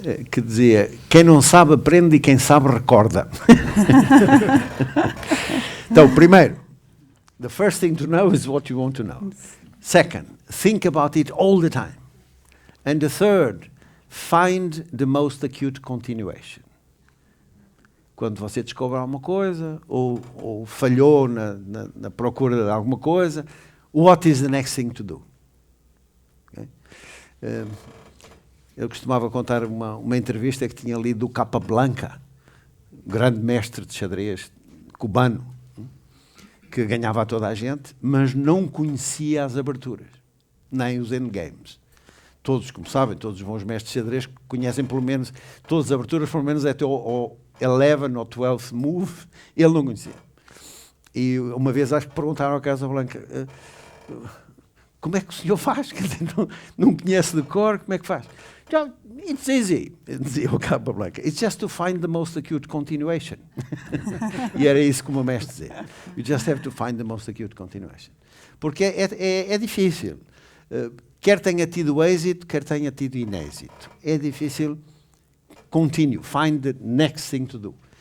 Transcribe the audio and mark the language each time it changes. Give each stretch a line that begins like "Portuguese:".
Portuguese: que dizia, quem não sabe aprende e quem sabe recorda. Então, primeiro,
English: the first thing to know is what you want to know. Second, think about it all the time. And the third, find the most acute continuation.
Portuguese: Quando você descobre alguma coisa, ou falhou na procura de alguma coisa,
English: what is the next thing to do?
Portuguese: Okay? Eu costumava contar uma entrevista que tinha lido do Capablanca, grande mestre de xadrez cubano, que ganhava a toda a gente, mas não conhecia as aberturas, nem os endgames. Todos, como sabem, todos os bons mestres de xadrez conhecem pelo menos todas as aberturas, pelo menos até o 11 ou 12 move, ele não conhecia. E uma vez acho que perguntaram ao Casablanca, como é que o senhor faz? Não conhece de cor, como é que faz?
English: It's easy,
Portuguese: dizia o
English: Capablanca. It's just to find the most acute continuation.
Portuguese: E era isso que o meu mestre dizia.
English: You just have to find the most acute continuation.
Portuguese: Porque é difícil. Quer tenha tido êxito, quer tenha tido inêxito. É difícil.
English: Continue, find the next thing to do.